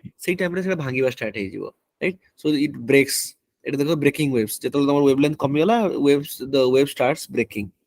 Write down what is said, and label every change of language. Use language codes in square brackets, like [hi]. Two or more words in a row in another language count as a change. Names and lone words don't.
[or] ସେଇ ଟାଇମରେ ସେଟା ଭାଙ୍ଗିବା ଷ୍ଟାର୍ଟ ହେଇଯିବ, [en] right. So it breaks. [or] ଏଟା ଦେଖ [en] breaking waves. [or] ଯେତେବେଳେ ତମର ୱେଭଲେନ୍ଥ କମିଗଲା, [en] waves the wave starts breaking.